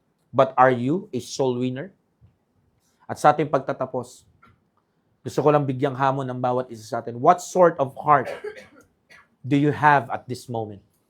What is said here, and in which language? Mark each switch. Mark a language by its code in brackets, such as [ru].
[en] But are you a soul winner? [tl] At sa ating pagtatapos, gusto ko lang bigyang hamon ng bawat isa sa atin. [en] What sort of heart do you have at this moment?